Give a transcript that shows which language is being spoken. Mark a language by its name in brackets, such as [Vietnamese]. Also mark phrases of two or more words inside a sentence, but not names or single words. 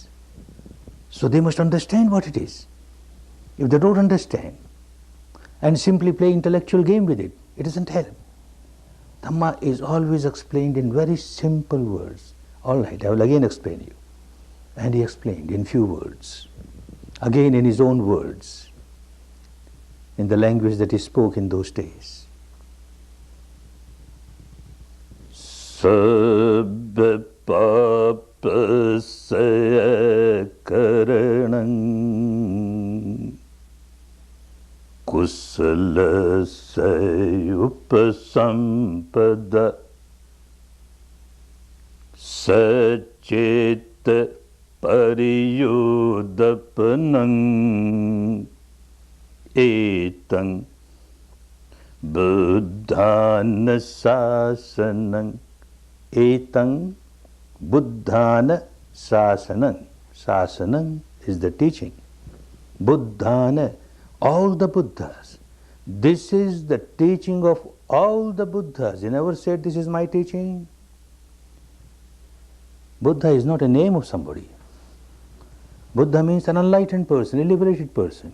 [English] So they must understand what it is. If they don't understand and simply play intellectual game with it, it doesn't help. Dhamma is always explained in very simple words. All right, I will again explain you. And he explained in few words, again in his own words, in the language that he spoke in those days. [Pali] Sabba papa saya karanam kusala saya upasampada sacita pariyudapanam etang buddhana sasanam. Etang Buddhana Sasanam. [English] Sasanam is the teaching. Buddhana, all the Buddhas. This is the teaching of all the Buddhas. He never said, "This is my teaching." Buddha is not a name of somebody. Buddha means an enlightened person, a liberated person.